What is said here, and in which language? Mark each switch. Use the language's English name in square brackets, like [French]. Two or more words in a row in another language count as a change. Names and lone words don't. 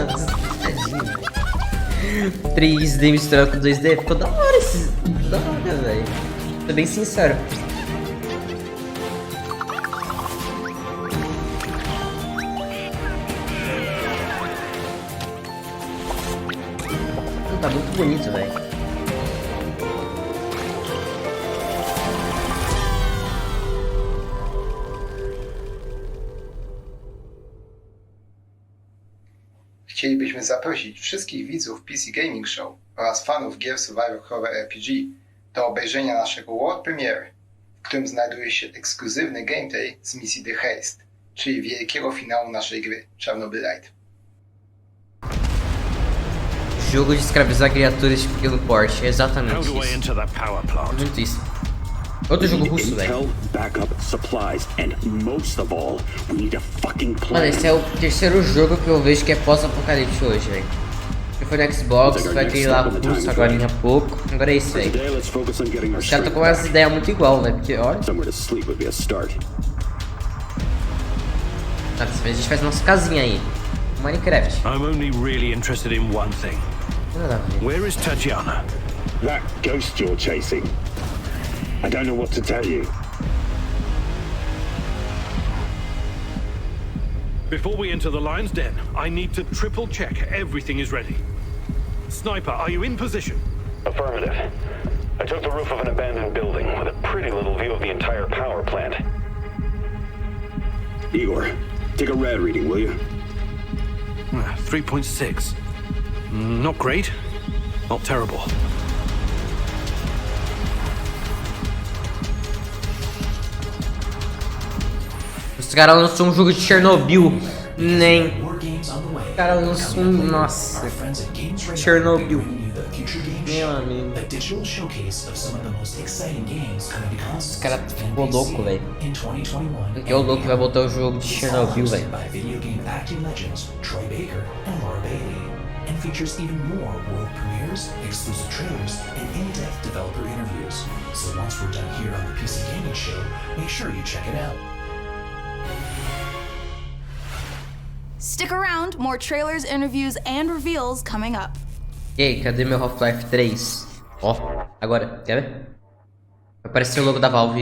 [Portuguese] 3D misturado com 2D. Ficou da hora esse... Da hora, velho. Tô bem sincero. Tá muito bonito, velho. [Polish] Chcielibyśmy zaprosić wszystkich widzów PC Gaming Show oraz fanów gier [English] Survivor Horror RPG [Polish] do obejrzenia naszego [English] world premiere, [Polish] w którym znajduje się ekskluzywny gameplay z misji The Haste, czyli wielkiego finału naszej gry Chernobylite. [Portuguese] Jogo de escravizar criaturas de pequeno porte, é exatamente isso. Muito isso. Outro jogo russo, velho. Mano, esse é o terceiro jogo que eu vejo que é pós-apocalipse hoje, velho. Foi no Xbox, foi aquele lá russo agora há pouco. Agora é esse, velho. Os caras estão com umas ideias muito igual, velho. Porque, olha. Ah, dessa vez a gente faz nossa casinha aí. Minecraft. [English] I'm only really interested in one thing. Where is Tatiana? That ghost you're chasing. I don't know what to tell you. Before we enter the lion's den, I need to triple check everything is ready. Sniper, are you in position? Affirmative. I took the roof of an abandoned building with a pretty little view of the entire power plant. Igor, take a rad reading, will you? 3.6. Not great, not terrible. [Portuguese] Os caras lançou um jogo de Chernobyl. Nem. Os caras lançou um. Nossa. Chernobyl. Meu amigo. Os caras ficou louco, velho. Porque é o louco que vai botar o jogo de Chernobyl, velho. [English] And features even more world premieres, exclusive trailers, and in-depth developer interviews. So once we're done here on the PC Gaming Show, make sure you check it out. Stick around, more trailers, interviews, and reveals coming up. [Portuguese] E aí, cadê meu Half-Life 3? Ó, agora, quer ver? Vai aparecer o logo da Valve.